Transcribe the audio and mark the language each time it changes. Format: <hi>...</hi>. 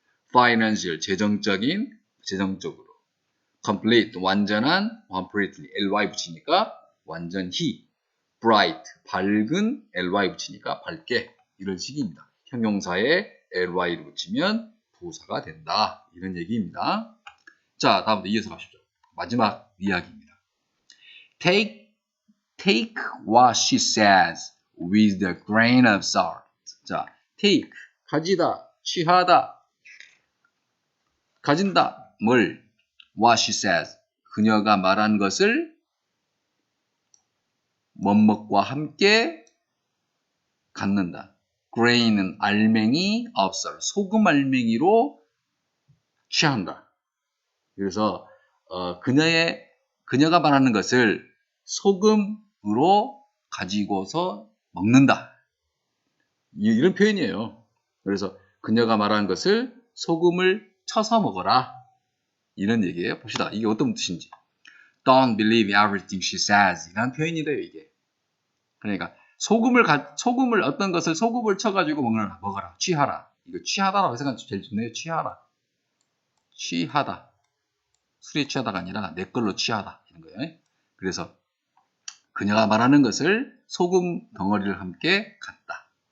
<ko>financial 재정적으로. complete 완전한 completely ly 붙이니까 완전히. bright 밝은 ly 붙이니까 밝게 이런 식입니다. 형용사에 ly를 붙이면 부사가 된다. 이런 얘기입니다. 자, 다음부터 이어서 가시죠. 마지막 이야기입니다.</ko> <en>Take what she says with a grain of salt.</en> <ko>자, take 가지다, 취하다, 가진다. 뭘?</ko> <en>What she says.</en> <ko>그녀가 말한 것을 뭐뭇과 함께 갖는다. grain은 알맹이,</ko> <en>of salt.</en> <ko>소금 알맹이로 취한다. 그래서 그녀가 말하는 것을 소금으로 가지고서 먹는다. 이런 표현이에요. 그래서 그녀가 말하는 것을 소금을 쳐서 먹어라. 이런 얘기예요. 봅시다. 이게 어떤 뜻인지.</ko> <en>Don't believe everything she says.</en> <ko>이런 표현이래요, 이게. 그러니까 소금을 어떤 것을 소금을 쳐가지고 먹어라. 취하라. 이거 취하다라고 생각하면 제일 좋네요. 취하다. 술에 취하다가 아니라 내 걸로 취하다. 이런 거예요. 그래서 그녀가 말하는 것을 소금 덩어리를 함께 갖다.</ko>